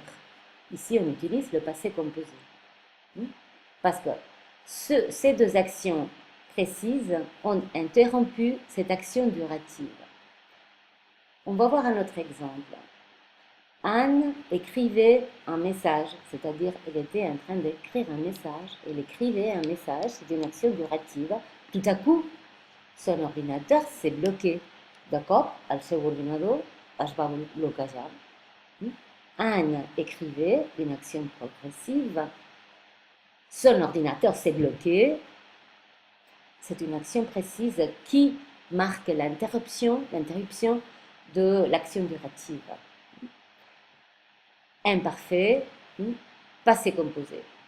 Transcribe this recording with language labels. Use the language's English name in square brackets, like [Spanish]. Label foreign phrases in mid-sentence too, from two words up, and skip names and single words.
[French] Ici, on utilise le passé composé. Parce que ces deux actions précises ont interrompu cette action durative. On va voir un autre exemple. Anne écrivait un message, c'est-à-dire elle était en train d'écrire un message, elle écrivait un message, c'est une action durative. Tout à coup, son ordinateur s'est bloqué. [Catalan] De cop, el seu ordinador es va bloquejar. [French] Anne écrivait une action progressive. Son ordinateur s'est bloqué. C'est une action précise qui marque l'interruption de l'action durative. Imparfait, passé composé.